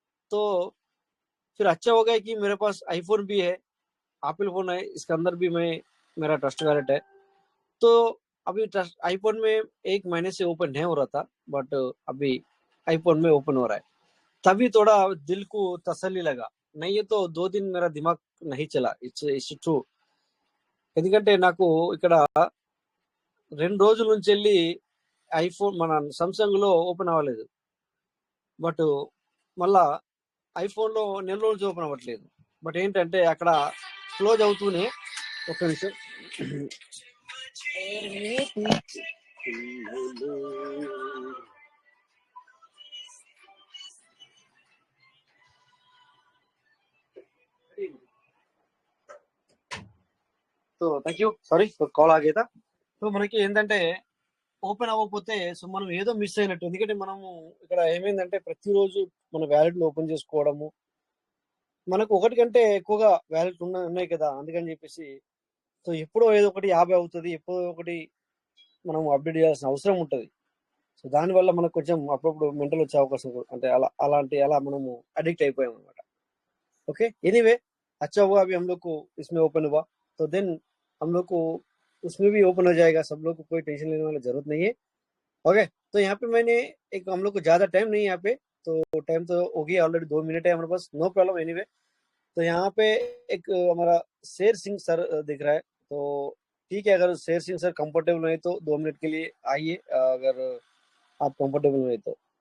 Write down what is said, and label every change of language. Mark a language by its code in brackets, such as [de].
[hi] तो फिर अच्छा हो गया कि मेरे पास आईफोन भी है, एप्पल फोन है, इसके अंदर भी मेरा ट्रस्ट वॉलेट है. तो अभी ट्रस्ट आईफोन में 1 महीने से ओपन नहीं हो रहा था, बट अभी आईफोन में ओपन हो रहा है. तभी थोड़ा दिल को तसल्ली लगा. नहीं है तो 2 दिन मेरा दिमाग नहीं चला. [en] It's true. [te] ఎందుకంటే నాకు ఇక్కడ 2 రోజుల నుంచి వెళ్ళి ఐఫోన్ మన సామ్సంగ్ లో ఓపెన్ అవ్వలేదు, బట్ మళ్ళా ఐఫోన్ లో నెల రోజులు ఓపెన్ అవ్వట్లేదు. బట్ ఏంటంటే అక్కడ క్లోజ్ అవుతూనే, ఒక నిమిషం, [en] so thank you, sorry [te] call ఆగేదా. So మనకి ఏంటంటే ఓపెన్ అవ్వకపోతే సో మనం ఏదో మిస్ అయినట్టు. ఎందుకంటే మనము ఇక్కడ ఏమైందంటే ప్రతిరోజు మన వ్యాలెట్లు ఓపెన్ చేసుకోవడము, మనకు ఒకటి కంటే ఎక్కువగా వ్యాలెట్ ఉన్నాయి కదా, అందుకని చెప్పేసి సో ఎప్పుడో ఏదో ఒకటి 50 అవుతుంది, ఎప్పుడో ఒకటి మనం అప్డేట్ చేయాల్సిన అవసరం ఉంటుంది. సో దానివల్ల మనకు కొంచెం అప్పుడప్పుడు మెంటల్ వచ్చే అవకాశం అంటే అలా మనము అడిక్ట్ అయిపోయాం అనమాట. [hi] ओके, एनीवे अच्छा हुआ अभी हम लोग को इसमें ओपन हुआ, तो देन हम लोग को उसमें भी ओपन हो जाएगा. सब लोग को कोई टेंशन लेने वाली जरूरत नहीं है. ओके, तो यहाँ पे मैंने एक, हम लोग को ज्यादा टाइम नहीं है यहाँ पे, तो टाइम तो हो गया ऑलरेडी, 2 मिनट है हमारे पास, नो प्रॉब्लम. एनीवे तो यहाँ पे एक हमारा शेर सिंह सर दिख रहा है, तो ठीक है, अगर शेर सिंह सर कंफर्टेबल नहीं तो 2 मिनट के लिए आइए, अगर आप कंफर्टेबल नहीं तो.